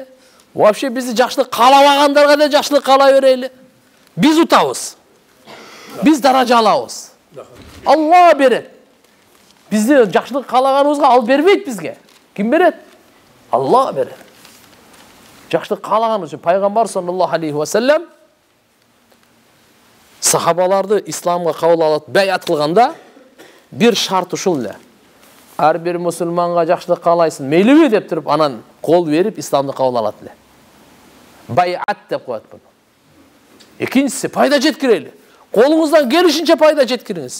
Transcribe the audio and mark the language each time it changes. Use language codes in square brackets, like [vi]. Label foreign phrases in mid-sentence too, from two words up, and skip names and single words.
[ky] Вообще бизди жакшылык каалабагандарга да жакшылык каалай берейли. Биз утабыз. Биз даража алабыз. Алла берет. Бизди жакшылык каалаганыбызга ал бербейт бизге. Ким берет? Алла берет. Жакшылык каалаганыбыз үчүн пайгамбар [ar] صلى الله عليه وسلم [ky] сахабаларды исламга кабыл алып бәйат кылганда бир шарт ушул эле. Ар бир мусулманга жакшылык каалайсың, мейлиби деп туруп, анан кол берип исламды кабыл алат эле. Байат деп коет буну. Экинчиси пайда жеткирели. Колуңуздан келишинче пайда жеткириңиз.